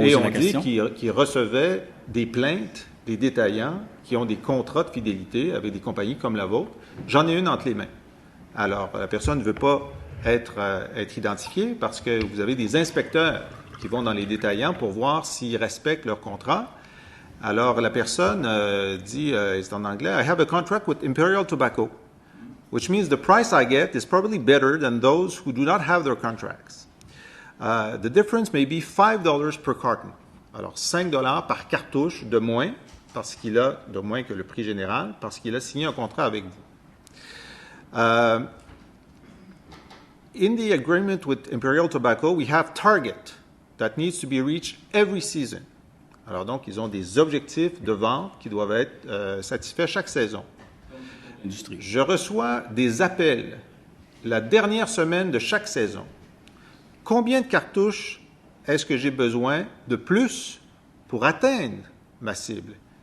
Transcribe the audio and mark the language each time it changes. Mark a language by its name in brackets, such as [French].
[French] on dit qu'ils recevaient des plaintes des détaillants qui ont des contrats de fidélité avec des compagnies comme la vôtre. J'en ai une entre les mains. Alors, la personne ne veut pas être identifiée parce que vous avez des inspecteurs qui vont dans les détaillants pour voir s'ils respectent leur contrat. Alors, la personne dit, c'est en anglais, [English] « I have a contract with Imperial Tobacco, which means the price I get is probably better than those who do not have their contracts. The difference may be $5 per carton. [French] » Alors, 5 $ par cartouche de moins, de moins que le prix général, parce qu'il a signé un contrat avec vous. [English] In the agreement with Imperial Tobacco, we have target that needs to be reached every season. [French] Alors donc, ils ont des objectifs de vente qui doivent être satisfaits chaque saison. Industrie. Je reçois des appels la dernière semaine de chaque saison. Combien de cartouches est-ce que j'ai besoin de plus pour atteindre ma cible?